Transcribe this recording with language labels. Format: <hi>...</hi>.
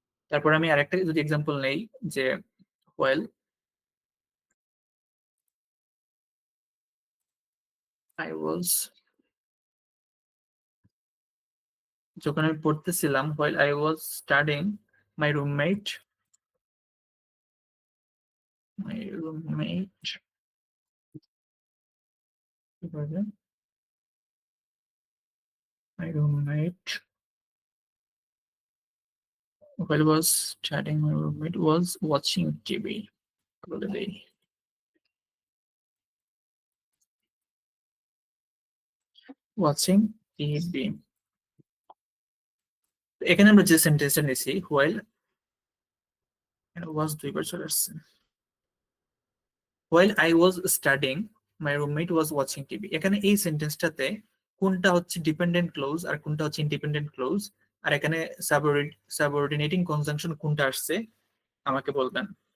<bn>তারপর আমি আরেকটা যদি এক্সাম্পল নেই, যে ওয়েল আই ওয়াজ, যখন আমি পড়তেছিলাম,</bn> <en>while I was studying, my roommate my roommate</en> <bn>কি বলে?</bn> <en>My roommate while I was studying, my roommate was watching TV,</en> <bn>বলে দেই,</bn> <en>watching TV।</en> <bn>এখানে আমরা যে সেন্টেন্সটা নিছি while, was দুইবার চলে আসছে।</bn> <en>while I was studying, my roommate was watching TV,</en> <bn>এখানে এই সেন্টেন্সটাতে কোনটা হচ্ছে ডিপেন্ডেন্ট ক্লোজ আর কোনটা হচ্ছে ইন্ডিপেন্ডেন্ট ক্লোজ, আর এখানে সাবঅর্ডিনেটিং কনজাংশন কোনটা আসছে আমাকে বলবেন।</bn>